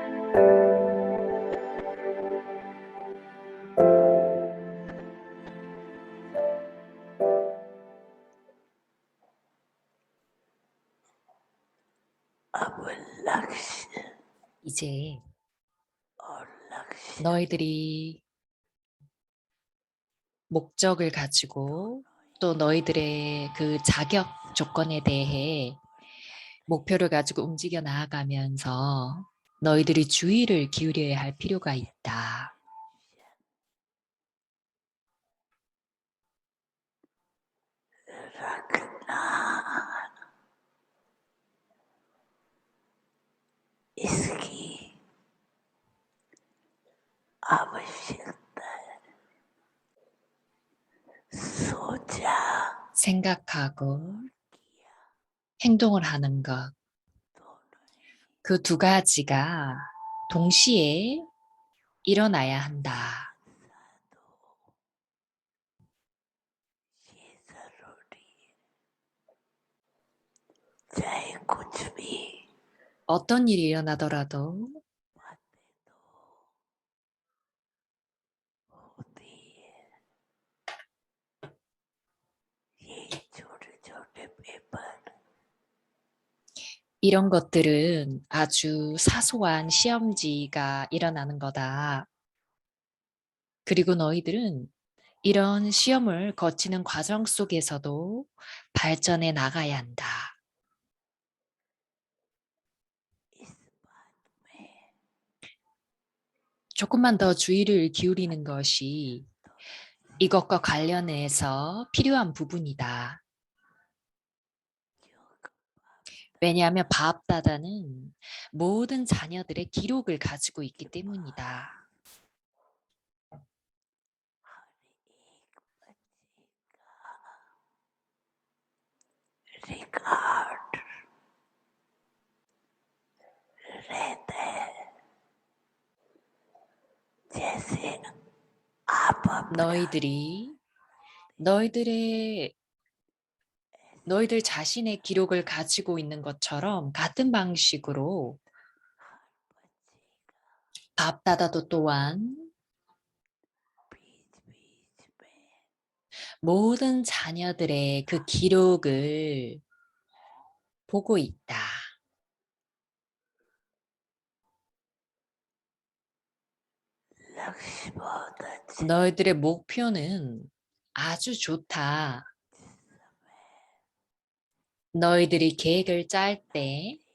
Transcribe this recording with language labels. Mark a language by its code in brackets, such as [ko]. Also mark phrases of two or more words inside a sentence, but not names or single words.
[ko] 이제 너희들이 목적을 가지고 또 너희들의 그 자격 조건에 대해 목표를 가지고 움직여 나아가면서 너희들이 주의를 기울여야 할 필요가 있다. [hi] इसकी आवश्यकता सोचा [ko] 생각하고 행동을 하는 것. 그 두 가지가 동시에 일어나야 한다. [hi] ये जरूरी चाहे कुछ भी [ko] 어떤 일이 일어나더라도 [hi] बातें तो होती है ये छोटे छोटे पेपर [ko] 이런 것들은 아주 사소한 시험지가 일어나는 거다. 그리고 너희들은 이런 시험을 거치는 과정 속에서도 발전해 나가야 한다. [hi] इस बात में [ko] 조금만 더 주의를 기울이는 것이 이것과 관련해서 필요한 부분이다. 왜냐하면 바압다다는 모든 자녀들의 기록을 가지고 있기 때문이다. [hi] रिकॉर्ड रहते हैं जैसे आप [ko] 너희들 자신의 기록을 가지고 있는 것처럼 같은 방식으로 바압다다도 또한 [hi] बीच बीच में [ko] 모든 자녀들의 그 기록을 보고 있다. [hi] लक्ष्य बहुत अच्छे [ko] 너희들의 목표는 아주 좋다. 너희들이 계획을 짤 때